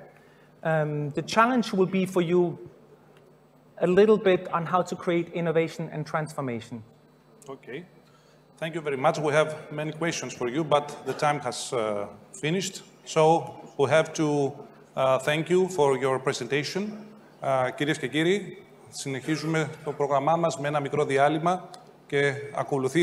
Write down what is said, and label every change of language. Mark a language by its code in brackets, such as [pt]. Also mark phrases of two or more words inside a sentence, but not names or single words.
[en] The challenge will be for you a little bit on how to create innovation and transformation. Okay. Thank you very much. We have many questions for you, but the time has finished. So we have to thank you for your presentation. [el] Κυρίες και κύριοι, συνεχίζουμε το πρόγραμμά μας με ένα μικρό διάλειμμα και ακολουθεί